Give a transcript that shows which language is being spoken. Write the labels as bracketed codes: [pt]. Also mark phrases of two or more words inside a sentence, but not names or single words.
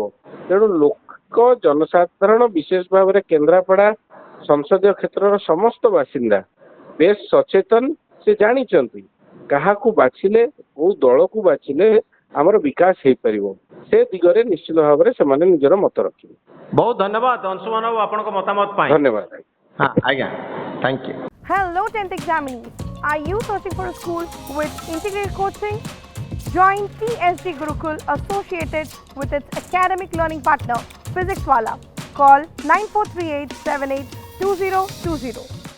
[or] ତେଣୁ ଲୋକ ଜନସାଧାରଣ ବିଶେଷ ଭାବରେ କେନ୍ଦ୍ରାପଡ଼ା ସଂସଦୀୟ କ୍ଷେତ୍ରର ସମସ୍ତ ବାସିନ୍ଦା ବେଶ ସଚେତନ, ସେ ଜାଣିଛନ୍ତି କାହାକୁ ବାଛିଲେ କୋଉ ଦଳକୁ ବାଛିଲେ ଆମର ବିକାଶ ହେଇପାରିବ, ସେ ଦିଗରେ ନିଶ୍ଚିତ ଭାବରେ ସେମାନେ ନିଜର ମତ ରଖିବେ। ବହୁତ ଧନ୍ୟବାଦ ଅଂଶୁମାନ ବାବୁ ଆପଣଙ୍କ ମତାମତ ପାଇଁ। ଧନ୍ୟବାଦ। ହଁ ଆଜ୍ଞା, [en] thank you. Hello 10th examinees. Are you searching for a school with integrated coaching? Join TSG Gurukul associated with its academic learning partner Physics Wala. Call 9438782020.